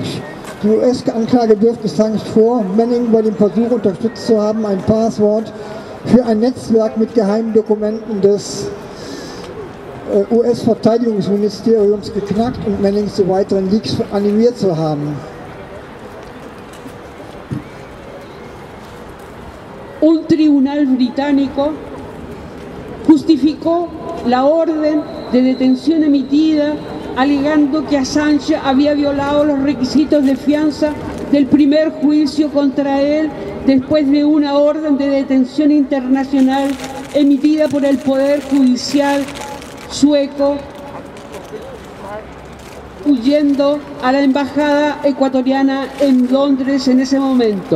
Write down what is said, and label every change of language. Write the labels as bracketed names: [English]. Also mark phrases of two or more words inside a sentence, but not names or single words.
[German] Die US-Anklage wirft Assange vor, Manning bei dem Versuch unterstützt zu haben, ein Passwort für ein Netzwerk mit geheimen Dokumenten des US-Verteidigungsministeriums geknackt und Manning zu weiteren Leaks animiert zu haben. [Spanish] Un tribunal británico justificó la orden de detención emitida alegando que Assange había violado los requisitos de fianza del primer juicio contra él después de una orden de detención internacional emitida por el Poder Judicial sueco, huyendo a la embajada ecuatoriana en Londres en ese momento.